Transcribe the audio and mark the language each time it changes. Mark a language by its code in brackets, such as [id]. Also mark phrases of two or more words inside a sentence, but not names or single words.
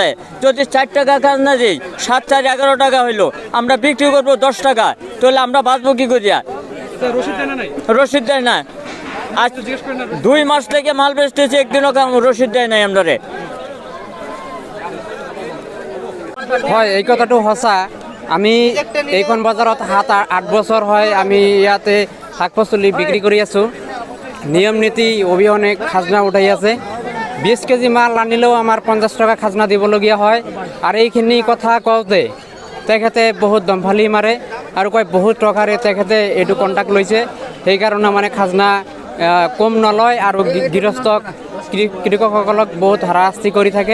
[bn] যদি 4 টাকা খাজনা দিই, 7-4 11 টাকা হইলো, আমরা বিক্রি করবো 10 টাকা, তাহলে আমরা বাঁচবো কি করিয়া? রসিদ দেয় না নাই? রসিদ দেয় না। আজ জিজ্ঞেস করেন না? 2 মাস থেকে মাল বেচতেছি, একদিনও রসিদ দেয় নাই আমরা। [as] হয়, এই কথাটো সঁচা। আমি এইখন বজাৰত 7-8 বছৰ হয় আমি ইয়াতে শাক পাচলি বিক্ৰী কৰি আছোঁ। নিয়ম নীতি অবিহনে খাজনা উঠাই আছে। 20 কেজি মাল আনিলেও আমাৰ 50 টকা খাজনা দিবলগীয়া হয়। আৰু এইখিনি কথা কওঁতে তেখেতে বহুত দমফালি মাৰে আৰু কয় বহুত টকাৰে তেখেতে এইটো কণ্টেক্ট লৈছে, সেইকাৰণে মানে খাজনা কম নলয় আৰু গৃহস্থক কৃষকসকলক বহুত হাৰাশাস্তি কৰি থাকে।